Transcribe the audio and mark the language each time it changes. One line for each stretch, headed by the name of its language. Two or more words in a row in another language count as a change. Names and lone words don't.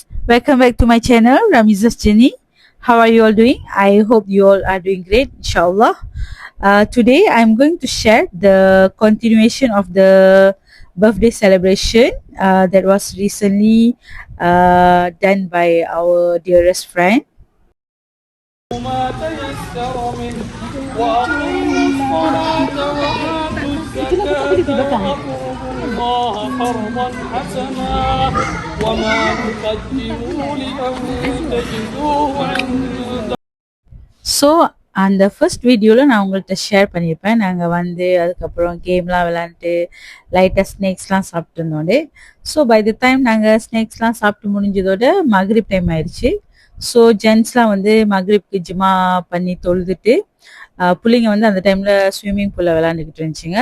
English: Welcome back to my channel, Ramiza's Journey. How are you all doing? I hope you all are doing great, inshallah. Today I'm going to share the continuation of the birthday celebration that was recently done by our dearest friend.
Arabic: ما تيسر منه وأقيموا الصلاة وآتوا الزكاة وأقرضوا الله قرضا حسنا وما تقدموا لأنفسكم تجدوه عند
Tamil: ஸோ அந்த
English: first videovil
Tamil: நான் உங்கள்கிட்ட ஷேர் பண்ணியிருப்பேன். நாங்கள் வந்து அதுக்கப்புறம் கேம்லாம் விளாண்டுட்டு லைட்டாக ஸ்நேக்ஸ்லாம் சாப்பிட்டு இருந்தோடே.
English: so by the time
Tamil: நாங்கள் ஸ்நேக்ஸ்லாம் சாப்பிட்டு முடிஞ்சதோட மக்ரிப் டைம் ஆயிடுச்சு. ஸோ ஜென்ட்ஸ்லாம் வந்து மக்ரிப்க்கு ஜிமா பண்ணி தொழுதுட்டு பிள்ளைங்க வந்து அந்த டைமில்
English: swimming poolil
Tamil: விளாண்டுக்கிட்டு இருந்துச்சுங்க.